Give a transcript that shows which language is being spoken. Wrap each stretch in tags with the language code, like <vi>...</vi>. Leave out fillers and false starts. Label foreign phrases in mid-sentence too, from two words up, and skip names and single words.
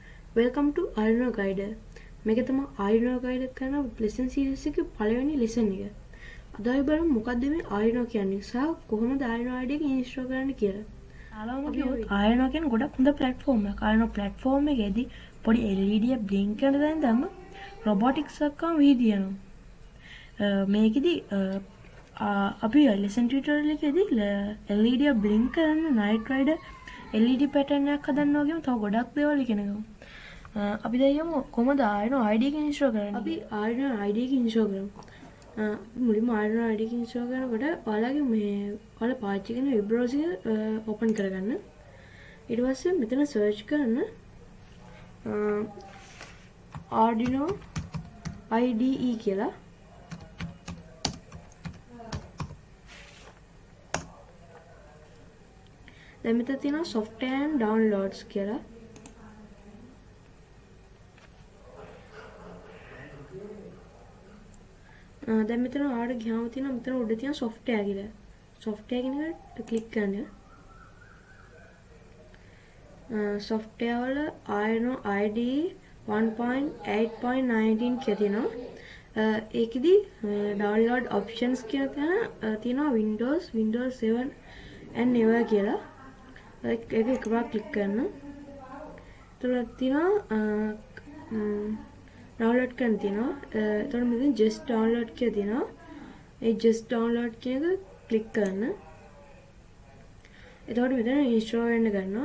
<en>Welcome to Arduino Guider.</en> <si>මේක තමයි Arduino Guider කරන</si> <en>lesson series</en> <si>එකේ පළවෙනි lesson එක. අද අපි බලමු මොකක්ද මේ Arduino කියන්නේ සහ කොහොමද Arduino IDE එක install කරන්න කියලා. Arduino කියන්නේ ගොඩක් හොඳ platform එකක්. Arduino platform එකේදී පොඩි LED එක blink කරන දැන් දැම්ම robotics එකක්ම විහිදිනවා. මේකෙදි අපි</si> <en>lesson tutorial</en> <si>එකේදී LED එක blink කරන</si> <en>night rider LED pattern</en> <si>එකක් හදන්න වගේම තව ගොඩක් දේවල් ඉගෙන ගමු. අපි දැන් කොහොමද Arduino IDE එක install කරන්නේ? අපි Arduino IDE එක install කරමු. මුලින්ම Arduino IDE එක install කරනකොට ඔයාලගේ ඔයාලා පාවිච්චි කරන</si> <en>web browser open</en> <si>කරගන්න. ඊට පස්සේ මෙතන search කරන්න Arduino IDE කියලා. දැන් මෙතන තියෙනවා</si> <en>software and downloads</en> <si>කියලා. දැන් මෙතන ආඩ ගියාම තියෙනවා මෙතන උඩ තියෙන software කියලා. software කියන එකට ක්ලික් කරන්න. software වල Arduino IDE 1.8.19 කියලා තියෙනවා. ඒකෙදි</si> <en>download options</en> <si>කියලා තියෙනවා</si> <en>Windows 7 and newer</en> <si>කියලා. ඒක එකපාර ක්ලික් කරන්න. එතකොට තියෙනවා download කරන්න තියෙනවා. එතකොට මෙතන</si> <en>just download</en> <si>කියලා තියෙනවා. ඒ</si> <en>just download</en> <si>කියන එක ක්ලික් කරන්න. එතකොට මෙතන install වෙන්න ගන්නවා.</si>